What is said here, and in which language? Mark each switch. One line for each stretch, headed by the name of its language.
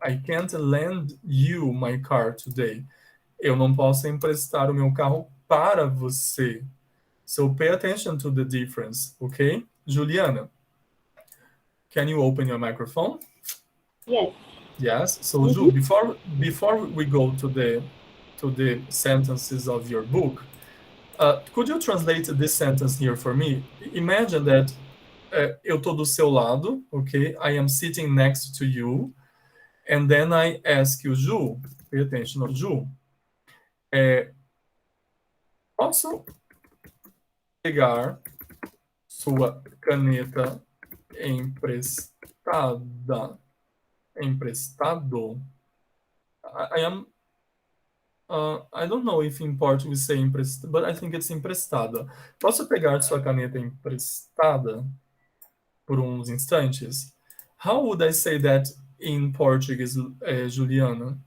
English: I can't lend you my car today.
Portuguese: Eu não posso emprestar o meu carro para você.
English: So pay attention to the difference, ok? Juliana, can you open your microphone? Yes. Yes. So, Ju, before we go to the to the sentences of your book, could you translate this sentence here for me? Imagine that
Portuguese: eu tô do seu lado, okay?
English: I am sitting next to you, and then I ask you, Ju, pay attention, Ju,
Portuguese: posso pegar sua caneta emprestada? Emprestado?
English: I am I don't know if in Portuguese we say emprestada, but I think it's emprestada.
Portuguese: Posso pegar sua caneta emprestada por uns instantes?
English: How would I say that in Portuguese, Juliana?